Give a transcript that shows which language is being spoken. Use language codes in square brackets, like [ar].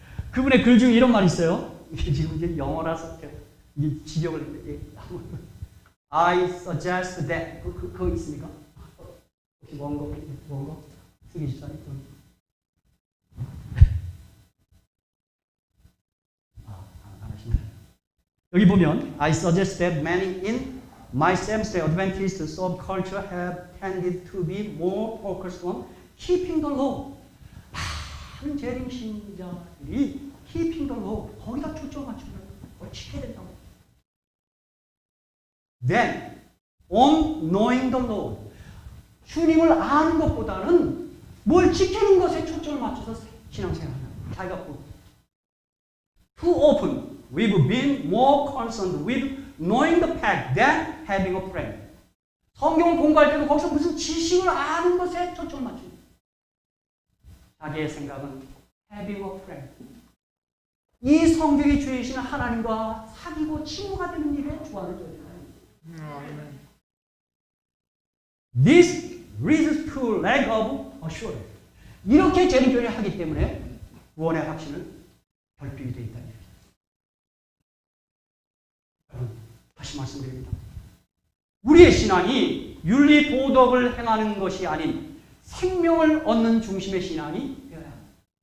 [ko] 그분의 글 중에 이런 말이 있어요. 이게 지금 이제 영어라서 이 지적을 [en] I suggest that [ko] 그거 있습니까? 혹시 원고 쓰기 집사님 안 하시나요? 여기 보면 [en] I suggest that many in my Seventh-day Adventist subculture have tended to be more focused on keeping the law. [ko] 많은 재림 신자들이 [en] keeping the law [ko] 거기다 초점 맞추는 걸 지켜야 된다고. [en] Then, on knowing the Lord. [ko] 주님을 아는 것보다는 뭘 지키는 것에 초점을 맞춰서 신앙생활을 합니다. 자기가 [en] Too often, we've been more concerned with knowing the fact than having a friend. [ko] 성경을 공부할 때도 거기서 무슨 지식을 아는 것에 초점을 맞춥니다. 자기의 생각은 [en] having a friend. [ko] 이 성경이 주이시는 하나님과 사귀고 친구가 되는 일에 주안을 줘야 된다. [en] This leads to lack of assurance. [ko] 이렇게 재림교회를 하기 때문에 구원의 확신을 결핍이 되어 있다는 얘기입니다. 다시 말씀드립니다. 우리의 신앙이 윤리 도덕을 행하는 것이 아닌 생명을 얻는 중심의 신앙이 되어야 합니다.